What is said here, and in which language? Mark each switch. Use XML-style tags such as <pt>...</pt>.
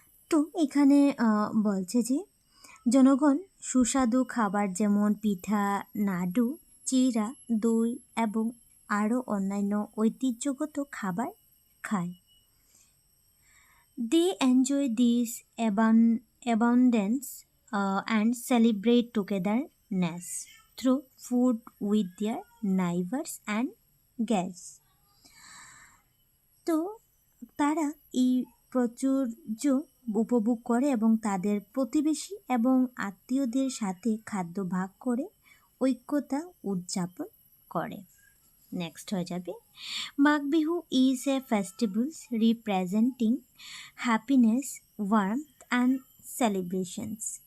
<bn>তো এখানে বলছে যে জনগণ সুস্বাদু খাবার যেমন পিঠা, নাড়ু, চিরা, দই এবং আরও অন্যান্য ঐতিহ্যগত খাবার খায়।</bn> <en>They enjoy this abundance and celebrate togetherness through food with their neighbors and guests.</en> <bn>তো তারা এই প্রাচুর্য উপভোগ করে এবং তাদের প্রতিবেশী এবং আত্মীয়দের সাথে খাদ্য ভাগ করে ঐক্যতা উদযাপন করে। নেক্সট হয়ে যাবে</bn> <en>Magh Bihu is a festival representing happiness, warmth and celebrations.</en>